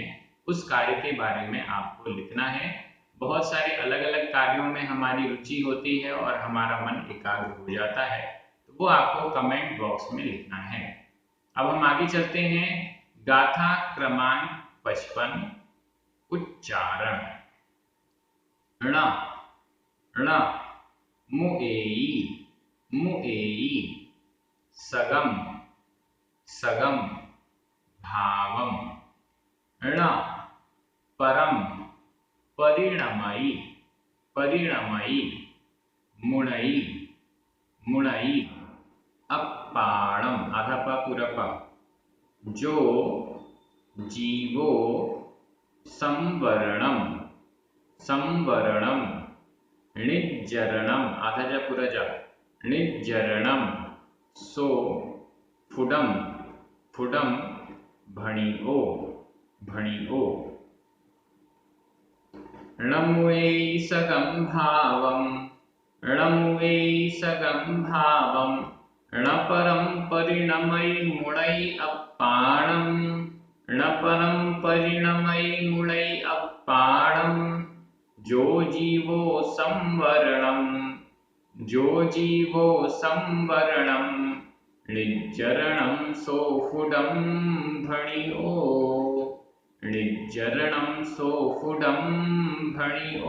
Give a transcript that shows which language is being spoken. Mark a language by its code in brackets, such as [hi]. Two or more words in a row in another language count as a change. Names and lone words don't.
[hi] उस कार्य के बारे में आपको लिखना है। बहुत सारे अलग अलग कार्यों में हमारी रुचि होती है और हमारा मन एकाग्र हो जाता है, तो वो आपको [en] comment box [hi] में लिखना है। अब हम आगे चलते हैं। गाथा क्रमांक 55, उच्चारण। [pra] ण, ण, मुएई, मुएई। सगम, सगम, भावम। ण, परम, परिणमयी, परिणमयी। मुणई, मुणई। अप्पाणम, [hi] आधा प पूरा प। [pra] जो, जीवो, संवरणम, संवरणम। णिज्जरणम, [hi] आधा जा पूरा जा, [pra] णिज्जरणम सो फुडम, फुडम भणिओ, भणिओ। णं वै सगं भावं, णं वै सगं भावं, णपरं परिणमै मुणै अप्पाणं, णपरं परिणमै मुणै अप्पाणं। जो जीवो संवरणं, जो जीवो संवरणं, णिज्जरणं सोफुडं भणिओ, णिज्जरणं सोफुडं भणिओ।